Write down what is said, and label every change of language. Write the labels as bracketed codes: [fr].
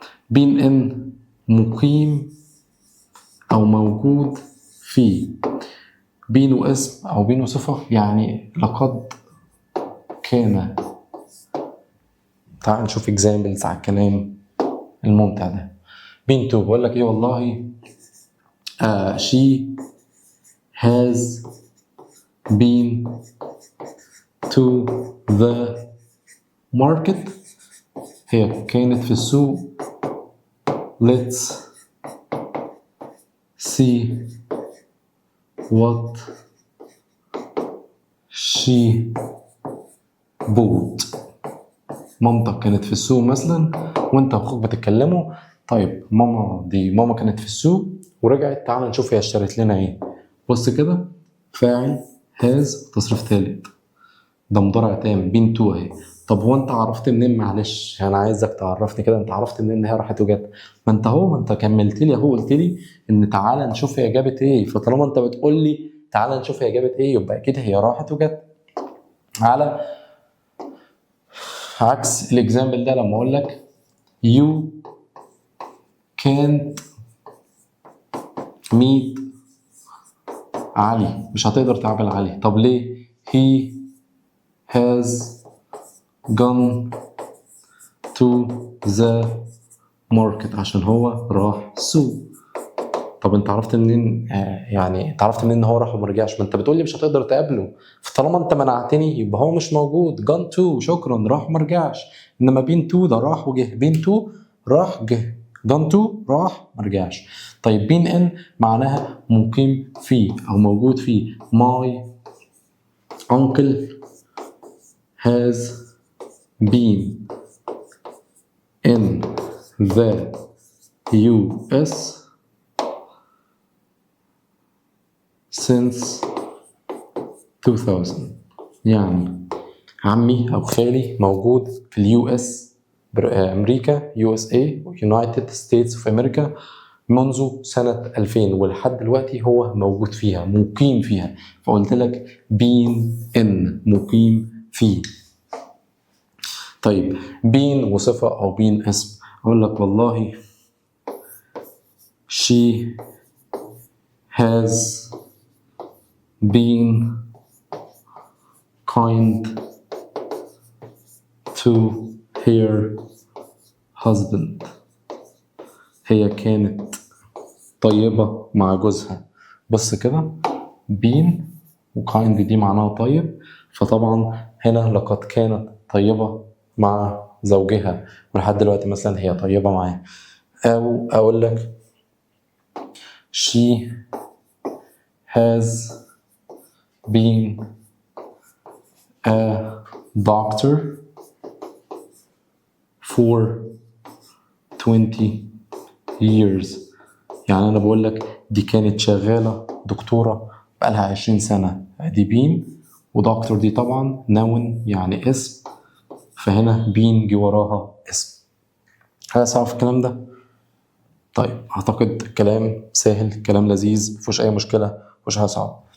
[ar] been in مقيم أو موجود فيه. been اسم أو been صفة يعني لقد كان. تعال نشوف examples على الكلام الممتع ده. [en] been to [ar] بقول لك ايه والله [en] she has been to the market. [ar] هي كانت في السوق. [en] let's see what she bought. [ar] مامتك كانت في السوق مثلا وانت واخوك بتتكلموا. طيب ماما كانت في السوق ورجعت. تعال نشوف هي اشترت لنا ايه. بص كده، فاعل has تصريف ثالث، ده مضارع تام been to اهي. طب هو انت عرفت منين؟ معلش انا عايزك تعرفني كده، انت عرفت منين ان هي راحت وجت؟ ما انت كملت لي اهو، قلت لي ان تعالى نشوف هي جابت ايه. فطالما انت بتقول لي تعالى نشوف هي جابت ايه يبقى اكيد هي راحت وجت. على عكس الاكزامبل ده لما اقول لك [en] you can't [ar] meet علي. مش هتقدر تقابل علي. طب ليه؟ [en] he has gone to the market. [ar] عشان هو راح السوق. طب انت عرفت منين يعني انت عرفت منين ان هو راح وما رجعش؟ ما انت بتقول لي مش هتقدر تقابله، فطالما انت منعتني يبقى هو مش موجود. gone to شكرا، راح وما رجعش. انما been to ده راح وجه. been to راح جه. gone to راح ما رجعش. طيب been in معناها مقيم فيه او موجود فيه. [en] my uncle has been in the US since 2000. [ar] يعني عمي أو خالي موجود في اليو اس أمريكا USA United States of America منذ سنة 2000 ولحد دلوقتي هو موجود فيها مقيم فيها. فقلت لك been in مقيم فيه. طيب been وصفة أو been اسم. أقول لك والله [en] she has been kind to her husband. [ar] هي كانت طيبة مع جوزها. بص كده been وkind دي معناها طيب، فطبعا هنا لقد كانت طيبة مع زوجها ولحد دلوقتي مثلا هي طيبة معاه. أو أقول لك [en] she has been a doctor for 20 years. [ar] يعني أنا بقول لك دي كانت شغالة دكتورة بقالها 20 سنة. دي بين ودكتور دي طبعا noun يعني اسم، فهنا بين جي وراها اسم. هل صعب في الكلام ده؟ طيب أعتقد كلام سهل، كلام لذيذ، مفيهوش أي مشكلة، مفيهوش حاجة صعبة.